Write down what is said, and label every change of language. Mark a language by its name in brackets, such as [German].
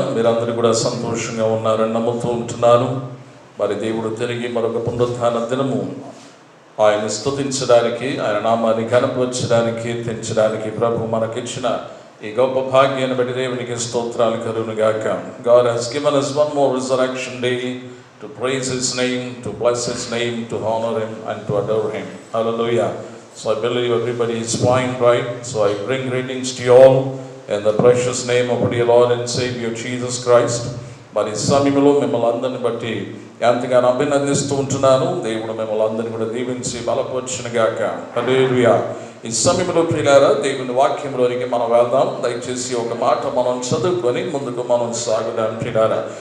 [Telugu] మీరందరూ కూడా సంతోషంగా ఉన్నారని నమ్ముతూ ఉంటున్నాను. మరి దేవుడు తిరిగి మరొక పునరుత్థాన దినము ఆయన స్తుతించడానికి, ఆయన నామాన్ని కనపరచడానికి, కీర్తించడానికి ప్రభు మనకిచ్చిన ఈ గొప్ప భాగ్యాన్ని బట్టి దేవునికి స్తోత్రాలు కలుగును గాక. [English] God has given us one more resurrection day to praise his name, to bless his name, to honor him and to adore him. Hallelujah. So I believe everybody is fine, right? So I bring greetings to you all in the precious name of our Lord and Savior Jesus Christ. [Telugu] మరి సమయంలో మిమ్మల్ని అందరిని బట్టి ఎంతగానో అభినందిస్తూ ఉంటున్నాను. దేవుడు మిమ్మల్ని అందరిని కూడా దీవించి బలపరచును గాక. హల్లెలూయా. ఈ సమయంలో ప్రియులారా, దేవుని వాక్యంలోనికి మనం వెళ్దాం. దయచేసి ఒక మాట మనం చదువుకొని ముందుకు మనం సాగుదాం ప్రియులారా.